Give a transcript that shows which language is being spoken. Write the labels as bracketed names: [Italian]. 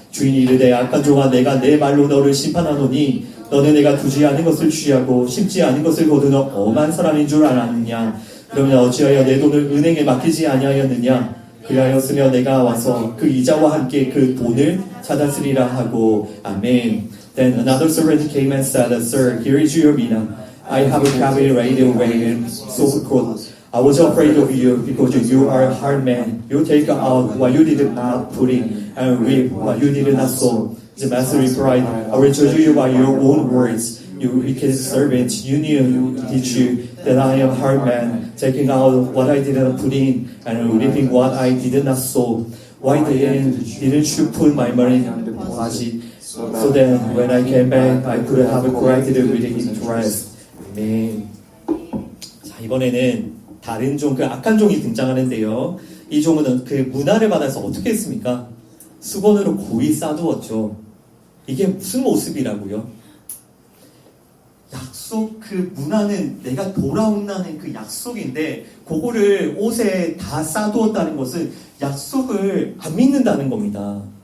[Korean] 주인이 이르되 악한 종아 내가 내 말로 너를 심판하노니 너는 내가 두지 않은 것을 취하고 쉽지 않은 것을 거두는 엄한 사람인 줄 알았느냐. 그러면 어찌하여 내 돈을 은행에 맡기지 아니하였느냐. 그리하였으며 내가 와서 그 이자와 함께 그 돈을 찾았으리라 하고. 아멘. [English] Then another servant came and said, Sir, here is your mina. I have a copy right away and so forth. I was afraid of you because you are a hard man. You take out what you did not put in and reap what you did not sow. The master replied, I will judge you by your own words. You wicked servant, you knew, did you, that I am a hard man, taking out what I did not put in and reaping what I did not sow. Why then didn't you put my money in the deposit? So then when I came back, I could have collected it with interest. [Korean] 아멘. 자, 이번에는 다른 종, 그 악한 종이 등장하는데요. 이 종은 그 문화를 받아서 어떻게 했습니까? 수건으로 고이 싸두었죠. 이게 무슨 모습이라고요? 약속, 그 문화는 내가 돌아온다는 그 약속인데 그거를 옷에 다 싸두었다는 것은 약속을 안 믿는다는 겁니다.